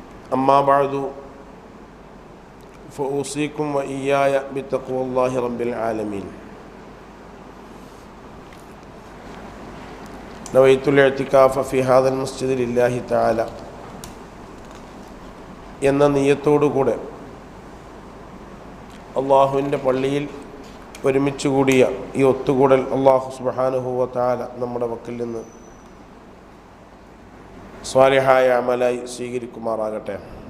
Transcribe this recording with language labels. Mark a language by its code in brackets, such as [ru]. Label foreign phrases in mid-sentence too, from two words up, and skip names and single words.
[ar] أما بعد فأوصيكم وإياي بتقوى الله رب العالمين. نويت الاعتكاف في هذا المسجد لله تعالى [ml] എന്ന നിയ്യത്തോടുകൂടെ അള്ളാഹുവിൻ്റെ പള്ളിയിൽ ഒരുമിച്ച് കൂടിയ ഈ ഒത്തുകൂടൽ [ar] الله سبحانه وتعالى [ml] നമ്മുടെ പക്കൽ നിന്ന് സ്വാലിഹായ അമലായി സ്വീകരിക്കുമാറാകട്ടെ.